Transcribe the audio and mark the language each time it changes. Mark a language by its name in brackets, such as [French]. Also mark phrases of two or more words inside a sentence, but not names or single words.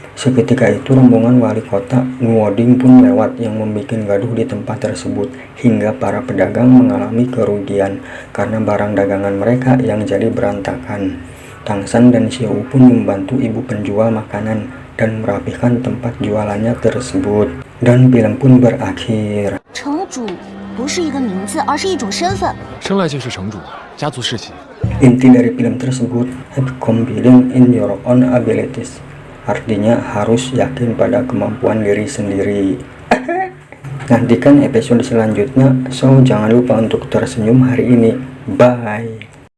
[Indonesian] Seketika itu rombongan wali kota Nuoding pun lewat yang membuat gaduh di tempat tersebut hingga para pedagang mengalami kerugian karena barang dagangan mereka yang jadi berantakan. Tang San dan Xiao pun membantu ibu penjual makanan dan merapihkan tempat jualannya tersebut. Dan film pun berakhir. [Chinese] 城主不是一个名字，而是一种身份。生来就是城主，家族世袭。 [Indonesian] Inti dari film tersebut, [English] have confidence in your own abilities. [Indonesian] Artinya harus yakin pada kemampuan diri sendiri. Nantikan episode selanjutnya, so jangan lupa untuk tersenyum hari ini. Bye.